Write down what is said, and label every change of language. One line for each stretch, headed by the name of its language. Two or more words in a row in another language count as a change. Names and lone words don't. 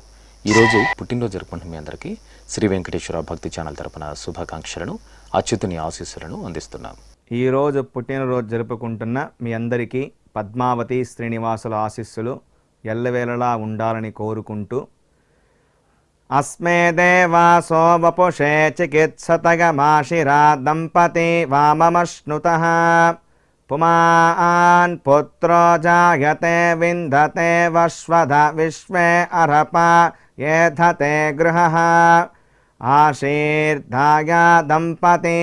Telugu: ఈరోజు పుట్టినరోజు జరుపుకుంటున్న మీ అందరికీ శ్రీ వెంకటేశ్వర భక్తి ఛానల్ తరపున శుభాకాంక్షలను అచ్యుతుని ఆశీస్సులను అందిస్తున్నాం. ఈరోజు పుట్టినరోజు జరుపుకుంటున్న మీ అందరికీ పద్మావతి శ్రీనివాసుల ఆశీస్సులు ఎల్లవేళలా ఉండాలని కోరుకుంటూ
Sanskrit: अस्मे देवासो वपुषे चिकित्सतगमाशिरा दम्पती वाममश्नुतः पुमान् पुत्रो जायते विन्दते वश्वध विश्वे अर्हपा येधते गृहः आशीर्धाया दम्पती